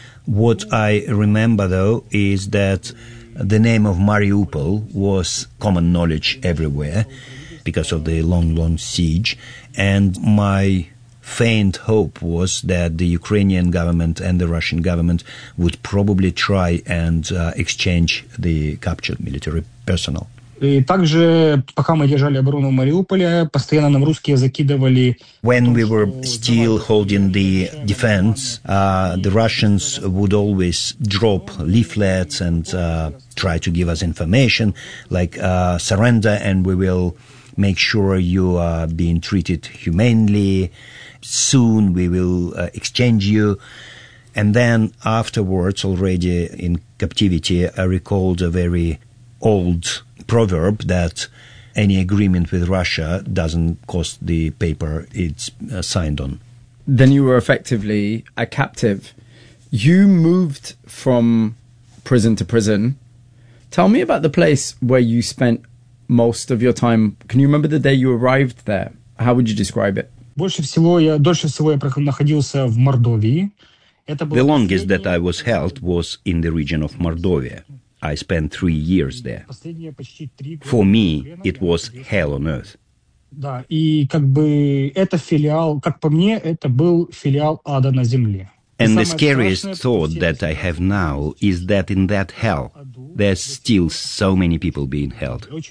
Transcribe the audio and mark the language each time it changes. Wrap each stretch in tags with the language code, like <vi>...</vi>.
<en>What I remember, though, is that the name of Mariupol was common knowledge everywhere, because of the long, long siege. And my faint hope was that the Ukrainian government and the Russian government would probably try and exchange the captured military personnel.</en> <ru>И также, пока мы держали оборону Мариуполя, постоянно нам русские закидывали...</ru> <en>When we were still holding the defense, the Russians would always drop leaflets and try to give us information, like surrender and we will make sure you are being treated humanely, soon we will exchange you. And then afterwards, already in captivity, I recalled a very old proverb that any agreement with Russia doesn't cost the paper it's signed on. Then you were effectively a captive. You moved from prison to prison. Tell me about the place where you spent most of your time. Can you remember the day you arrived there? How would you describe it?</en> <ru>Дольше всего я находился в Мордовии.</ru> <en>The longest that I was held was in the region of Mordovia. I spent 3 years there. For me, it was hell on earth. And the scariest thought that I have now is that in that hell, there's still so many people being held.</en>